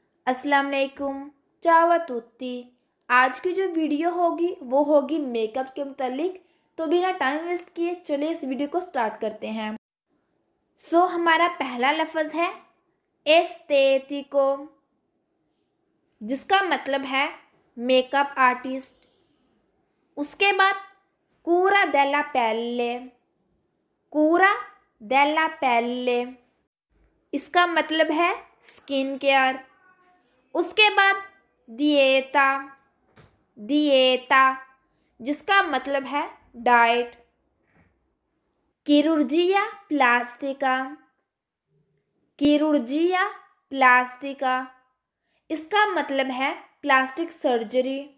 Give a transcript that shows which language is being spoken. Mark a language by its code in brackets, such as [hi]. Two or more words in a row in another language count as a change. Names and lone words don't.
[hi] अस्सलाम वालेकुम, [it] ciao a tutti। [hi] आज की जो वीडियो होगी वो होगी मेकअप के मुतालिक। तो बिना [en] time waste [hi] किए चलिए इस वीडियो को स्टार्ट करते हैं। हमारा पहला लफ्ज़ है एस्थेटिको, जिसका मतलब है [en] makeup artist. [hi] उसके बाद [it] cura della pelle, cura della pelle, [hi] इसका मतलब है [en] skin care. [hi] उसके बाद [it] dieta, dieta [hi] जिसका मतलब है डाइट। [it] chirurgia plastica, chirurgia plastica, [hi] इसका मतलब है [en] plastic surgery.